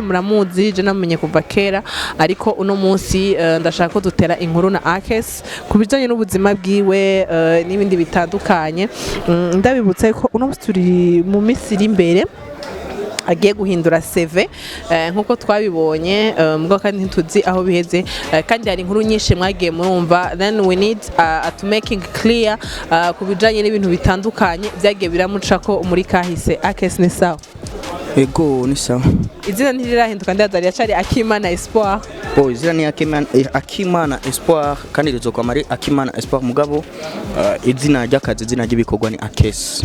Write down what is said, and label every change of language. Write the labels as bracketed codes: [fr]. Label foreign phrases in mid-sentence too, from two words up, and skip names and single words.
[rn] muramuzi je namenye kuva kera ariko uno munsi ndashaka ko dutera inkuru na Akes kubijanye n'ubuzima bwiwe n'ibindi bitandukanye ndabibutsa ko uno munsi turi mu misiri imbere agiye guhindura CV nkuko twabibonye mbwo kandi ntituzi aho biheze kandi hari inkuru nyinshi mwagiye murumva [en] then we need to making clear [rn] kubijanye n'ibintu bitandukanye byagiye biramuca ko muri kahise Akes ni sawa ego ni sawa izina ntirirahinduka ndazari yacari Akimana Espoir izina ni Akimana Espoir kandi rizokwa mari Akimana Espoir mugabo izina ry'akazi izina ry'ibikorwa ni Akes